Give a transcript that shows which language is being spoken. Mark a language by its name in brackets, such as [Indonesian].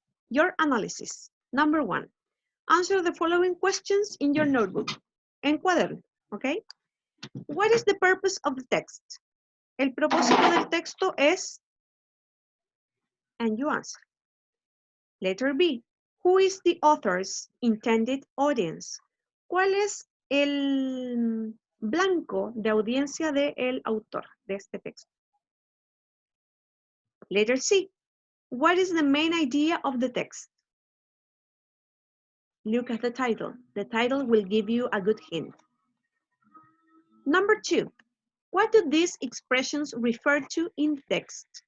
[English] Your analysis. Number 1, answer the following questions in your notebook. [Spanish] En cuaderno, [English] okay? What is the purpose of the text? [Spanish] El propósito del texto es, [English] and you answer. Letter B, who is the author's intended audience? [Spanish] ¿Cuál es el blanco de audiencia del autor de este texto? [English] Letter C, what is the main idea of the text? Look at the title. The title will give you a good hint. Number 2, what do these expressions refer to in text?